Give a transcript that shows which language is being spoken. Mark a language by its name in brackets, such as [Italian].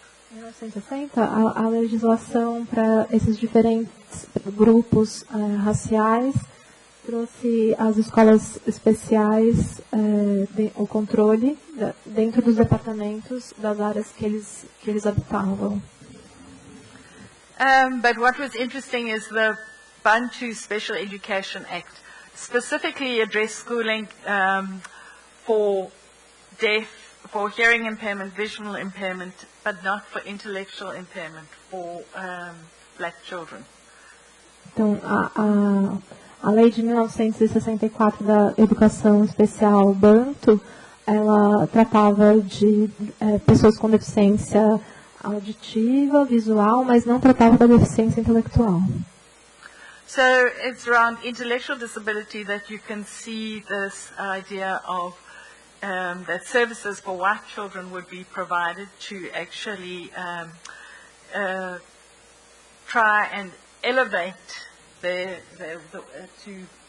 [Portuguese] 1960, a legislação para esses diferentes grupos raciais trouxe as escolas especiais, o controle dentro dos departamentos das áreas que eles habitavam. [English] But what was interesting is the Bantu Special Education Act specifically addressed schooling for deaf, for hearing impairment, visual impairment, but not for intellectual impairment for black children. [Portuguese] Então, a lei de 1964 da Educação Especial Bantu, ela tratava de pessoas com deficiência auditiva, visual, mas não tratava da deficiência intelectual. [English] So it's around intellectual disability that you can see this idea of that services for white children would be provided to actually try and elevate to